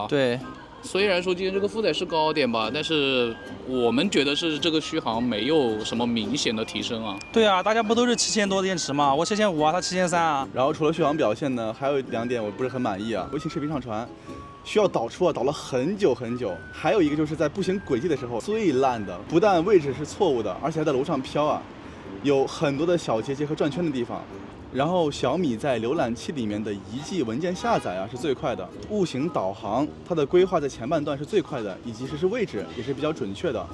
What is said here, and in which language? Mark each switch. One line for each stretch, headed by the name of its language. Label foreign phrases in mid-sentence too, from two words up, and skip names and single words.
Chinese: 對。雖然說今天這個負載是高點吧，但是我們覺得是這個續航沒有什麼明顯的提升啊。對啊，大家不都是7000多的電池嗎？我7500啊，它7300啊。然後除了續航表現呢，還有2點我不是很滿意啊。微信視頻上傳需要導出啊，導了很久很久。還有一個就是在步行軌跡的時候最爛的，不但位置是錯誤的，而且還在樓上飄啊，有很多的小結節和轉圈的地方。然後小米在瀏覽器裡面的1G 文件下載啊是最快的，步行導航它的規劃在前半段是最快的，以及實時位置也是比較準確的。